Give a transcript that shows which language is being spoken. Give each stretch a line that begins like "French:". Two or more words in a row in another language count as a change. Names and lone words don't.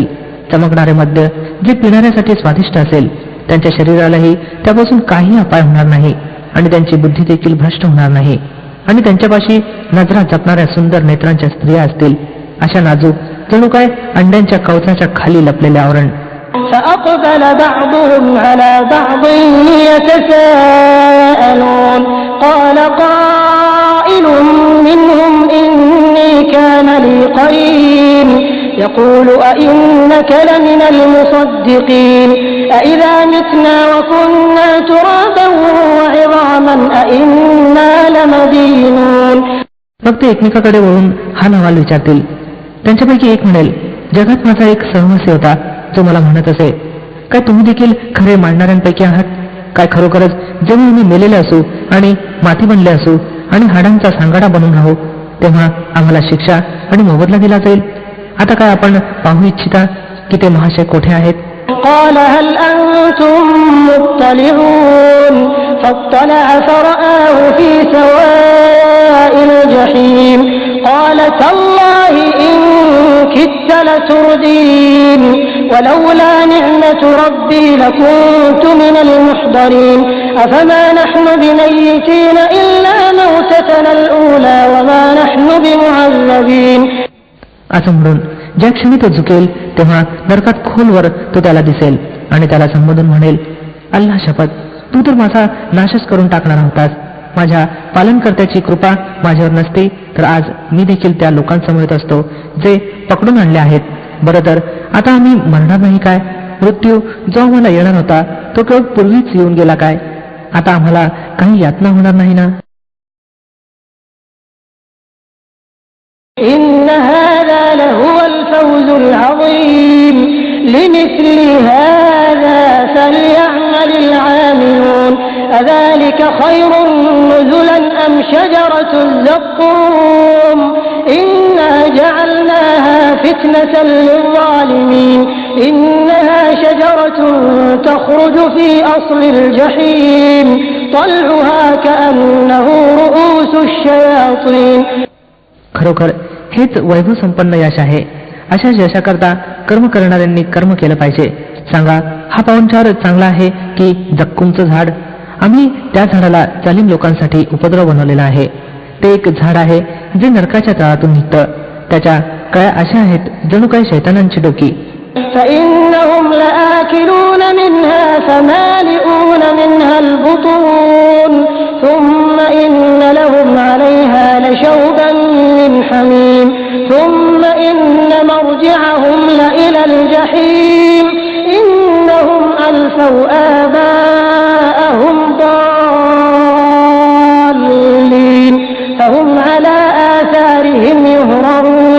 Marathi: चमकणारे मद्य जे पिणाऱ्यासाठी स्वादिष्ट असेल, त्यांच्या शरीरालाही त्यापासून काही अपाय होणार नाही आणि त्यांची बुद्धी देखील भ्रष्ट होणार नाही. आणि त्यांच्यापाशी नजरा जपणाऱ्या सुंदर नेत्रांच्या स्त्रिया असतील, अशा नाजूक जणू काय अंड्यांच्या कवचाच्या खाली लपलेले आवरण.
Arabic: فأقبل بعضهم على بعض يتساءلون قال قائل منهم إني كان لي قرين يقول أئنك لمن المصدقين أئذا متنا وكنا ترابا وعظاما أئنا لمدينون.
Marathi: मग ते एकमेकाकडे वळून हा अहवाल विचारतील. त्यांच्यापैकी एक म्हणेल, जगात माझा एक सहवासी होता जो मला म्हणत असे, काय तुम्ही देखील खरे मांडणाऱ्यांपैकी आहात? काय खरोखरच जेव्हा आम्ही मेलेले असू आणि माती बनले असू आणि हाडांचा सांगाडा बनून राहू तेव्हा आम्हाला शिक्षा आणि मोबदला दिला जाईल? आता काय आपण पाहू इच्छिता की ते महाशय कोठे आहेत?
Arabic: قال هل أنتم مطلعون فاطلع فرآه في سواء الجحيم قال تالله إن كدت لتردين ولولا نعمة ربي لكنت من المحضرين أفما نحن بميتين إلا موتتنا الأولى وما نحن بمعذبين.
Marathi: असं म्हणून ज्या क्षणी तो झुकेल तेव्हा नरकात खोलवर तो त्याला दिसेल आणि त्याला संबोधून म्हणेल, अल्लाह शपथ, तू तर माझा नाशच करून टाकणार होतास. माझ्या पालनकर्त्याची कृपा माझ्यावर नसती तर आज मी देखील त्या लोकांसमोर येत असतो जे पकडून आणले आहेत. बरं तर आता आम्ही मरणार नाही काय? मृत्यू जो आम्हाला येणार होता तो केवळ पूर्वीच येऊन गेला काय? आता आम्हाला काही यातना होणार नाही ना?
Arabic: إن هذا لهو الفوز العظيم لمثل هذا فليعمل العاملون أذلك خير نزلا أم شجرة الزقوم إنا جعلناها فتنة للظالمين إنها شجرة تخرج في أصل الجحيم طلعها كأنه رؤوس الشياطين.
Marathi: खरोखर हेच वैभव संपन्न यश आहे. अशा यशाकरता कर्म करणाऱ्यांनी कर्म केलं पाहिजे. सांगा, हा पाहुणचार चांगला आहे की जक्कुमचं झाड? आम्ही त्या झाडाला जालिम लोकांसाठी उपद्रव बनवलेला आहे. ते एक झाड आहे जे नरकाच्या तळातून निघतं. त्याच्या कळ्या अशा आहेत जणू काही शैतानांची डोकी.
Arabic: فإنهم لآكلون منها فمالئون منها البطون ثم إن لهم عليها لشوبا من حميم ثم إن مرجعهم لإلى الجحيم إنهم ألفوا آباءهم ضالين فهم على آثارهم يهرعون.